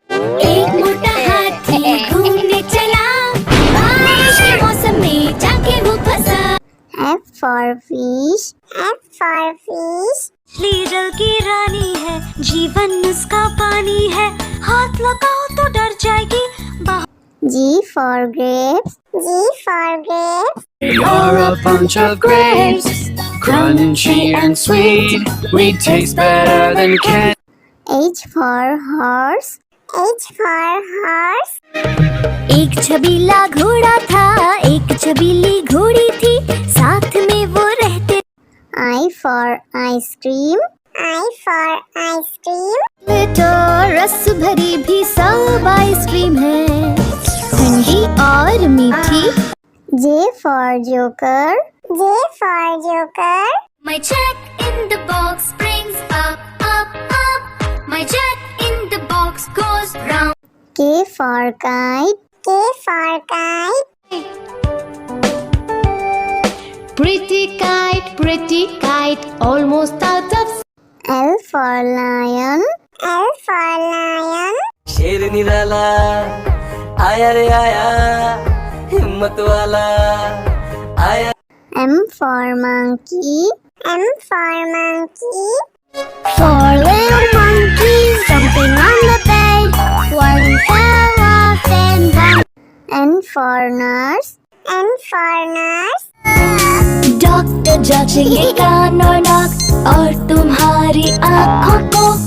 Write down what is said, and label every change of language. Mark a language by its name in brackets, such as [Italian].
[Hindi] एक मोटा हाथी घूमने चला बारिश के मौसम में जाके वो फंसा [English] F for fish. F for fish. [Hindi] मछली जल की रानी है जीवन उसका पानी है हाथ लगाओ तो डर जाएगी [English] G for grapes. G for grapes. You're a bunch of grapes, crunchy and sweet. We taste better than candy. H for horse. H for horse. [Hindi] एक छबीला घोड़ा था एक छबीली घोड़ी थी साथ में वो रहते [English] I for ice cream. I for ice cream. [Hindi] तो रस भरी भी सब आइसक्रीम है ठंडी और मीठी [English] J for joker. J for joker. My check in the box brings up up up My check in the box goes round K for kite. K for kite. Pretty kite, almost out of L for lion. L for lion. [Hindi] शेर निराला आया रे आया हिम्मत वाला आया [English] M for monkey. M for monkey. Four little monkeys jumping on the bed One fell off and one N for nurse. N for nurse. [Hindi] Doctor जांचेंगे कान और नाक और तुम्हारी आँखों को